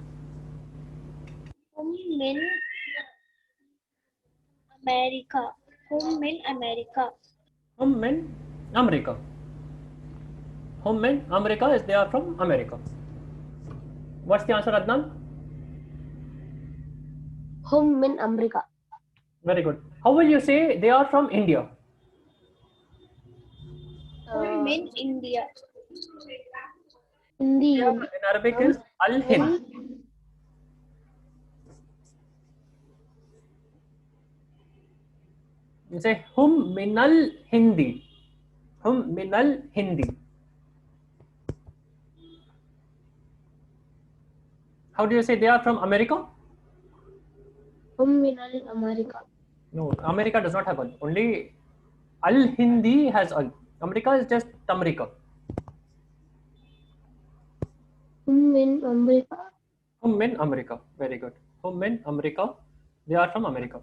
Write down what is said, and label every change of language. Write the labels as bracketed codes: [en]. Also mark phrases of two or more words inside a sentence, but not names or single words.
[ar] هم من أمريكا. هم من أمريكا. هم من أمريكا هم من أمريكا [en] is they are from America. What's the answer, Adnan? [ar] هم من أمريكا. [en] Very good. How will you say they are from India? [ar] هم من الهند. [en] Hindi. In Arabic is Al Hind. You say [ar] هم من الهندي. هم من الهندي. [en] How do you say they are from America? [ar] هم من أمريكا. [en] No, America does not have Al. Only Al Hindi has Al. America is just Tamrika. [ar] هم من أمريكا. هم من أمريكا. [en] Very good. [ar] هم من أمريكا. [en] They are from America.